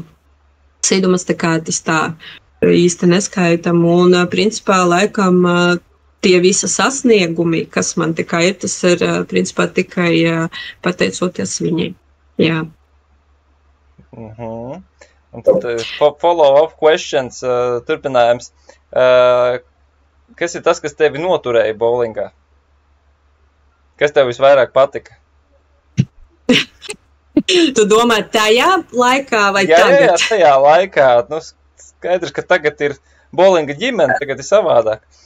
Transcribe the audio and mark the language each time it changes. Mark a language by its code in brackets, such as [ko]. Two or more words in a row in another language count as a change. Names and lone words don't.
[lv] Sidu mēs tā kā tas tā īsti neskaitam, un principā laikam tie visi sasniegumi, kas man tā kā ir, tas ir principā tikai pateicoties viņai. Jā. Un tad [en] follow-up questions, [lv] turpinājums. Kas ir tas, kas tevi noturēja bowlingā? Kas tev visvairāk patika? Tu domā tajā laikā vai tagad? Jā, tajā laikā. Skaidrs, ka tagad ir bowlinga ģimene, tagad ir savādāk.